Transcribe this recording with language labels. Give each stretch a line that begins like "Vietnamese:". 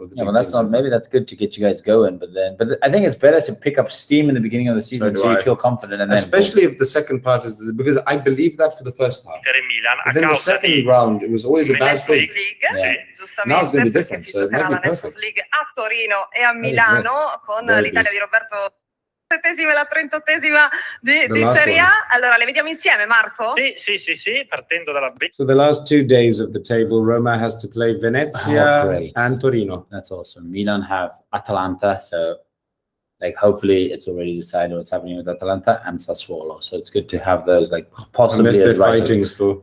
English: Yeah, well, that's not. Maybe that's good to get you guys going, but I think it's better to pick up steam in the beginning of the season so you feel confident, and especially if the second part is this, because I believe that for the first half.
Italian: Inter e Milan,
English: But then the second round, it was always a bad thing. Yeah. Now it's going to be different, so it might be perfect.
Italian: League a Torino e a Milano con l'Italia di Roberto. La 38esima di Serie A. Allora, le vediamo insieme, Marco? Sì, partendo dalla B.
English: So the last 2 days of the table, Roma has to play Venezia and Torino. That's awesome. Milan have Atalanta, so like hopefully it's already decided what's happening with Atalanta and Sassuolo. So it's good to have those like possibly unless they're fighting still.